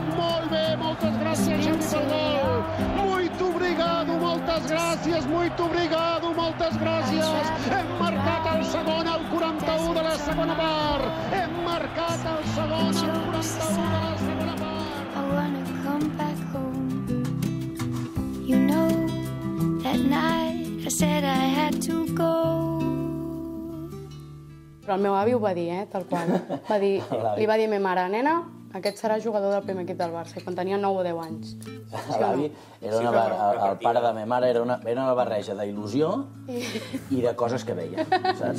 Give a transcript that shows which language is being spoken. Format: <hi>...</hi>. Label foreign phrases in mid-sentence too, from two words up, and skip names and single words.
<ca>Molt bé, moltes gràcies, Xavi, per gol.</ca> <pt>Muito obrigado,</pt> <ca>moltes gràcies,</ca> <pt>muito obrigado,</pt> <ca>moltes gràcies. Hem marcat el segon al 41 de la segona part. Hem marcat el segon al 41 de la segona part.</ca> <en>I wanna come back home. You know, that night I said I had to go.</en> <ca>Però el meu avi ho va dir, tal qual. Li va dir a ma mare, nena, aquest serà jugador del primer equip del Barça, quan tenia 9 o 10 anys. L'avi, el pare de ma mare era una barreja d'il·lusió i de coses que veia, saps?</ca>